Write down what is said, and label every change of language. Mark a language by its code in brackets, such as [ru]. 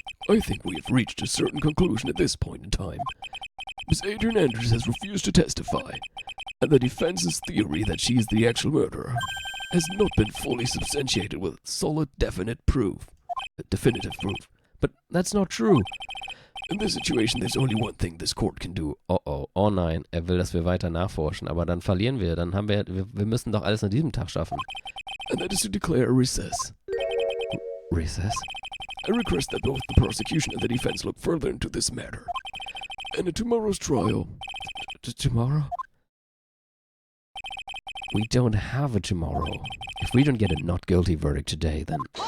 [en] I think we have reached a certain conclusion at this point in time. Miss Adrian Andrews has refused to testify, and the defense's theory that she is the actual murderer has not been fully substantiated with solid, definitive proof. But that's not true. In this situation, there's only one thing this court can do. [de] Oh nein, will, dass wir weiter nachforschen, aber dann verlieren wir, dann haben wir müssen doch alles an diesem Tag schaffen. [en] And that is to declare a recess. Recess? I request that both the prosecution and the defense look further into this matter. And at tomorrow's trial... Tomorrow? We don't have a tomorrow. If we don't get a not guilty verdict today, then...